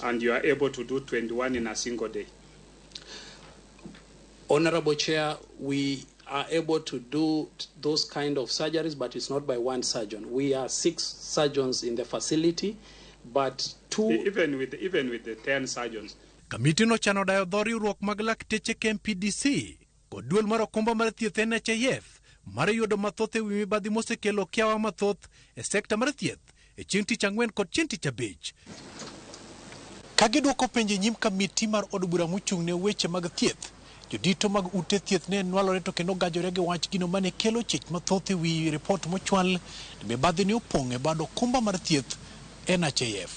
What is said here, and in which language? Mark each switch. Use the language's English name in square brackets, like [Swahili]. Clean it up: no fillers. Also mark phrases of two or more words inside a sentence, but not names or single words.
[English] And you are able to do 21 in a single day. Honorable Chair, we are able to do those kind of surgeries, but it's not by one surgeon. We are 6 surgeons in the facility, but 2... Even with the 10 surgeons. [Luo (Kenya and Tanzania)] Kamiti no chano dayo dho riwruok mag lakteche KMPDC kod duol mar okumba mar thieth NHIF mar yudo mathoth e wi mibadhi mosekelo kiawa mathoth e sekta mar thieth e chieng' tich ang'wen kod chieng' tich abich. Ka gidwoko penjo nyim kamiti mar od bura mochung' ne weche mag thieth, jodito mag ute thieth ne nwalore to kendo gajore gi wach gino mane kelo chich mathoth e wi report mochwal mibadhi ne opong' e bad okumba mar thieth NHIF.